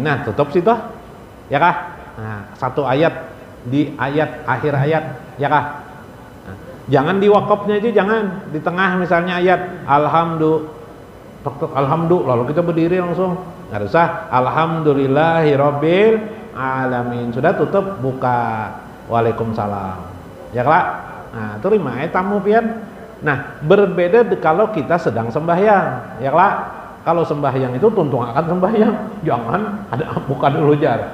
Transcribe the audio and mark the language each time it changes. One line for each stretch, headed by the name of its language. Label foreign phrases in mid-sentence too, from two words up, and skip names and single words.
Indonesian: Nah, tutup situ. Ya kah? Nah, satu ayat di akhir ayat, ya kah? Nah, jangan di wakafnya aja, jangan di tengah misalnya ayat alhamdulillah lalu kita berdiri langsung. Enggak usah
Arabic: الحمد لله رب العالمين.
Indonesian: Sudah tutup, buka. Waalaikumsalam. Ya kah? Nah, terima tamu pian. Nah, berbeda kalau kita sedang sembahyang, ya kah? Kalau sembahyang itu tuntung akan sembahyang, jangan ada buka dulu jar.